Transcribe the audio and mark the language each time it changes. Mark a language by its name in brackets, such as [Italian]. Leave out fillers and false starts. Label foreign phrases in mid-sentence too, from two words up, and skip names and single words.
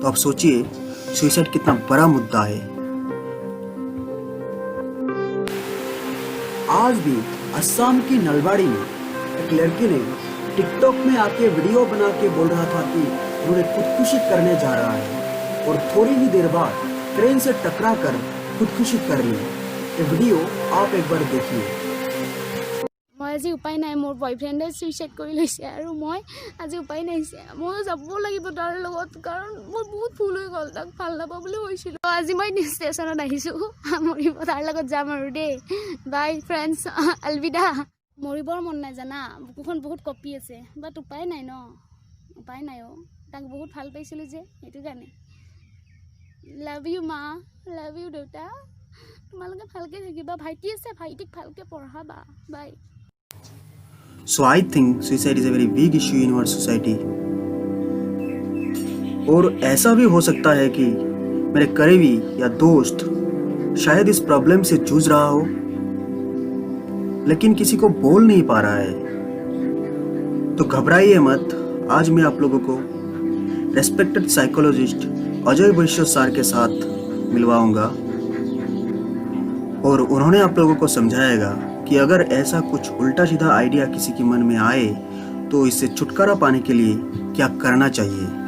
[Hindi] तो आप सोचिए सुसाइड कितना बड़ा मुद्दा है। आज भी असम की नलबाड़ी में एक लड़की ने टिकटॉक में आके वीडियो बना के बोल रहा था कि उन्हें खुदकुशी करने जा रहा है और थोड़ी ही देर बाद ट्रेन से टकरा कर खुदकुशी कर ली। ये वीडियो आप एक बार देखिए। [Assamese] মই আজি উপায় নাই, মোৰ বয়ফ্ৰেণ্ডে সুইচাইড কৰি লৈছে আৰু মই আজি উপায় নাই, মই যাব লাগিব তাৰ লগত, কাৰণ মোৰ বহুত ভুল হৈ গ'ল। তাক ভাল নাপাওঁ বুলি কৈছিলোঁ। আজি মই ষ্টেচনত আহিছোঁ, মৰিব তাৰ লগত যাম আৰু দেই। [English] bye friends, [Assamese] আলবিদা। মৰিবৰ মন নাই জানা, বুকুখন বহুত কঁপি আছে, বাট উপায় নাই ন, উপায় নাই। তাক বহুত ভাল পাইছিলোঁ যে, সেইটো কাৰণে। [English] love you [Assamese] মা, [English] love you [Assamese] দেউতা। তোমালোকে ভালকৈ থাকিবা। ভাইটি আছে, ভাইটিক ভালকৈ পঢ়াবা। বাই। [English] So I think suicide is a very big issue in our society. [Hindi] और ऐसा भी हो सकता है कि मेरे करीबी या दोस्त शायद इस प्रॉब्लम से जूझ रहा हो, लेकिन किसी को बोल नहीं पा रहा है। तो घबराइए मत। आज मैं आप लोगों को [English] respected psychologist [Hindi] अजय वैश्य सर के साथ मिलवाऊंगा और उन्होंने आप लोगों को समझाएगा कि अगर ऐसा कुछ उल्टा सीधा आइडिया किसी के मन में आए तो इससे छुटकारा पाने के लिए क्या करना चाहिए।